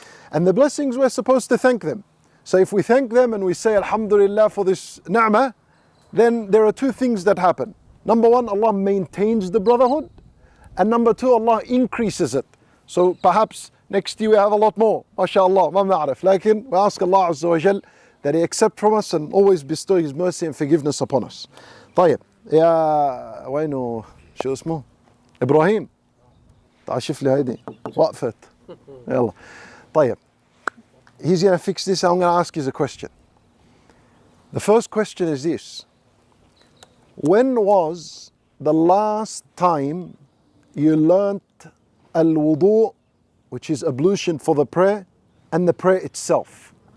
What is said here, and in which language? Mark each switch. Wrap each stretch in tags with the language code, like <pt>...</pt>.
<en>And the blessings, we're supposed to thank them. So if we thank them and we say Alhamdulillah for this ni'mah, then there are two things that happen. Number one, Allah maintains the brotherhood. And number two, Allah increases it. So perhaps next year we have a lot more. MashaAllah, ma ma'arif. Lakin we ask Allah Azza wa Jal that He accept from us and always bestow His mercy and forgiveness upon us.</en> <ar>طيب يا وينه شو اسمه؟ إبراهيم تعال شوف لي هيدي وقفت يلا طيب.</ar> <en>He's going to fix this. I'm going to ask you a question. The first question is this: when was the last time you learnt al-wudu, which is ablution for the prayer, and the prayer itself?</en>